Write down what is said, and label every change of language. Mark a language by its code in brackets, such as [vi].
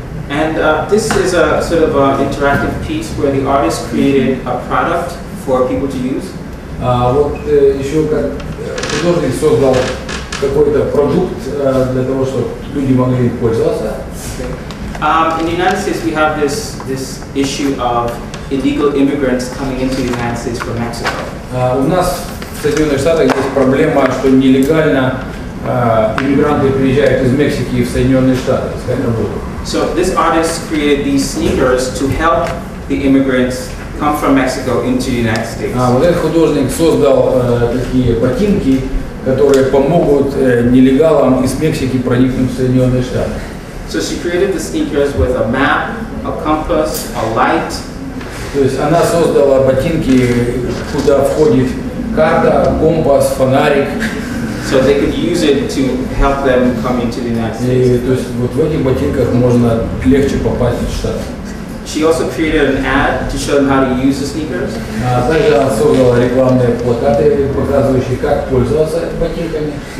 [en] And this is a sort of interactive piece where the artist created a product for people to use. [ru] Вот еще как художник создал какой-то продукт для того, чтобы люди могли им пользоваться. [en] In the United States, we have this issue of illegal immigrants coming into the United States from Mexico. [ru] У нас в Соединенных Штатах есть проблема, что нелегально иммигранты приезжают из Мексики в Соединенные Штаты искать работу. [en] So this artist created these sneakers to help the immigrants come from Mexico into the United States. [ru] Вот этот художник создал такие ботинки, которые помогут нелегалам из Мексики проникнуть в Соединенные Штаты. [en] So she created the sneakers with a map, a compass, a light. [ru] То есть она создала ботинки, куда входит карта, компас, фонарик. [en] So they could use it to help them come into the United States. [ru] И, то есть вот в этих ботинках можно легче попасть в Штаты. [en] She also created an ad to show them how to use the sneakers. [ru] Также она создала рекламные плакаты, показывающие, как пользоваться ботинками.